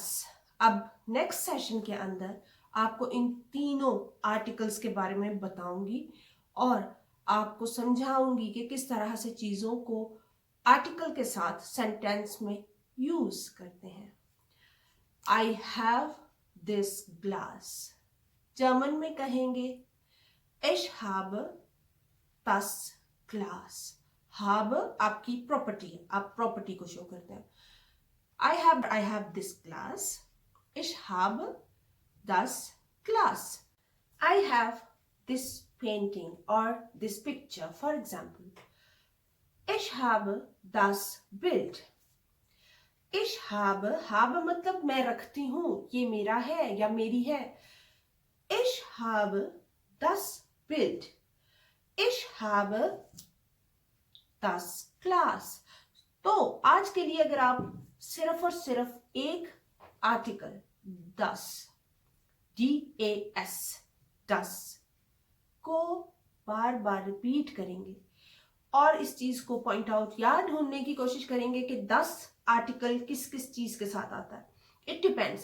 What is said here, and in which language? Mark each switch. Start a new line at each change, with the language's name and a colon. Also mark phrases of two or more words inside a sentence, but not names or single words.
Hindi: अब
English: next session
Hindi: के अंदर आपको इन तीनों आर्टिकल्स के बारे में बताऊंगी और आपको समझाऊंगी कि किस तरह से चीजों को आर्टिकल के साथ सेंटेंस में यूज करते हैं।
English: I have this glass,
Hindi: जर्मन में कहेंगे
German: Ich habe das Glas।
Hindi: habe आपकी प्रॉपर्टी है, आप प्रॉपर्टी को शो करते हैं।
English: I have this glass,
German: ich habe das Glas।
English: I have this painting or this picture, for example,
German: ich habe das Bild। ich habe
Hindi: मतलब मैं रखती हूं, ये मेरा है या मेरी है।
German: ich habe das Bild। Ich habe 10 क्लास।
Hindi: तो आज के लिए अगर आप सिर्फ और सिर्फ एक आर्टिकल 10 DAS 10 को बार बार रिपीट करेंगे और इस चीज को
English: point out
Hindi: या ढूंढने की कोशिश करेंगे कि 10 आर्टिकल किस किस चीज के साथ आता है,
English: it depends.